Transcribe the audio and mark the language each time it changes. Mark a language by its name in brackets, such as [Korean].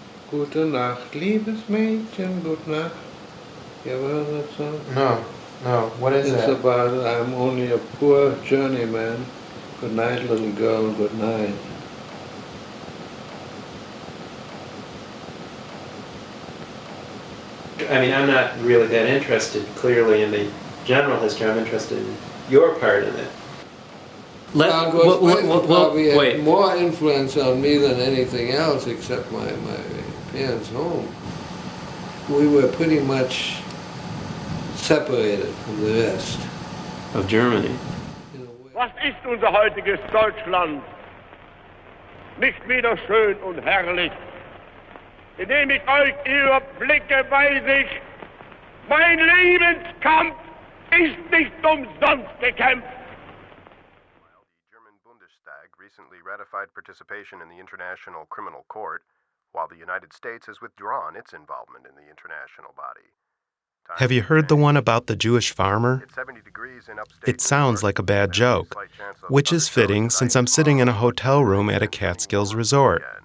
[German] Gute Nacht, liebes Mädchen, gute Nacht. [English] You ever heard that song? No. What is It's that? about I'm only a poor journeyman. Good night, little girl, good night. I mean, I'm not really that interested, clearly, in the general history. I'm interested in your part in it. Gross Breesen probably had wait. more influence on me than anything else except my parents' home. We were pretty much separated from the rest. Of Germany. [German] Was ist unser heutiges Deutschland? Nicht wieder schön und herrlich. Indem ich euch überblicke, weiß ich, mein Lebenskampf ist nicht umsonst gekämpft. [English] The German Bundestag recently ratified participation in the International Criminal Court, while the United States has withdrawn its involvement in the international body. Have you heard the one about the Jewish farmer? It sounds like a bad joke, which is fitting since I'm sitting in a hotel room at a Catskills resort.